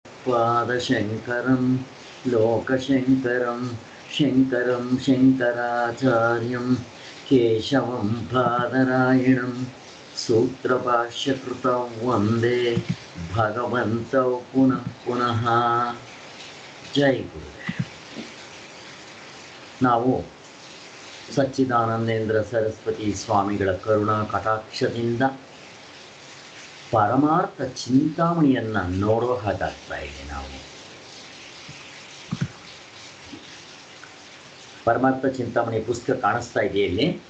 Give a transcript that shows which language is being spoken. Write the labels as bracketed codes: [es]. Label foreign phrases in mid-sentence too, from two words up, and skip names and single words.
[sa] भगवत्पादशङ्करं लोकशङ्करं शङ्करं शङ्कराचार्यं केशवं बादरायणं सूत्रभाष्यकृतौ वन्दे भगवन्तौ पुनः पुनः. [hi] जय गुरुदेव. [kn] ನಾವು ಸಚ್ಚಿದಾನಂದೇಂದ್ರ ಸರಸ್ವತಿ ಸ್ವಾಮಿಗಳ ಕರುಣಾ ಕಟಾಕ್ಷದಿಂದ ಪರಮಾರ್ಥ ಚಿಂತಾಮಣಿಯನ್ನು ನೋಡೋ ಹಾಗಾಗ್ತಾ ಇದೆ. ನಾವು ಪರಮಾರ್ಥ ಚಿಂತಾಮಣಿ ಪುಸ್ತಕ ಕಾಣಿಸ್ತಾ ಇದೆಯಾ ಇಲ್ಲಿ?